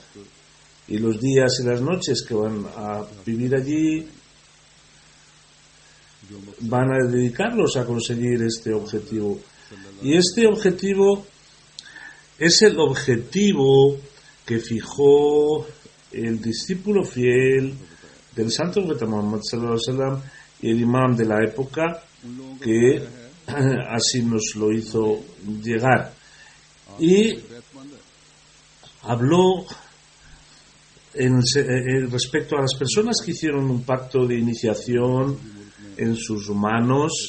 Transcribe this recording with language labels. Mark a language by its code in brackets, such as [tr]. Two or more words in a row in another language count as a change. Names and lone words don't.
[es] Y los días y las noches que van a vivir allí van a dedicarlos a conseguir este objetivo. Y este objetivo es el objetivo que fijó el discípulo fiel del Santo Profeta Muhammad [ar] صلى الله عليه وسلم [es] y el imam de la época, que así nos lo hizo llegar. Y habló respecto a las personas que hicieron un pacto de iniciación en sus manos.